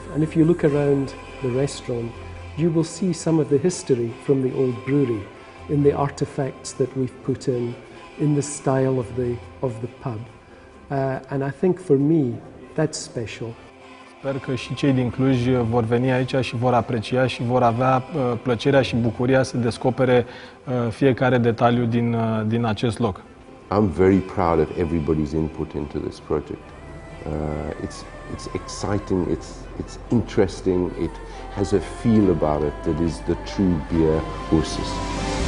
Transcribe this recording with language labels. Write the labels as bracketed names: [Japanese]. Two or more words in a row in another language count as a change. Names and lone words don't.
[English] And if you look around the restaurant, you will see some of the history from the old brewery in the artifacts that we've put in the style of the pub. And I think for me, that's special. [Romanian] Sper că și cei din Cluj vor veni aici și vor aprecia și vor avea plăcerea și bucuria să descopere fiecare detaliu din acest loc. [English] I'm very proud of everybody's input into this project. It's exciting, it's interesting, it has a feel about it that is the true beer URSUS.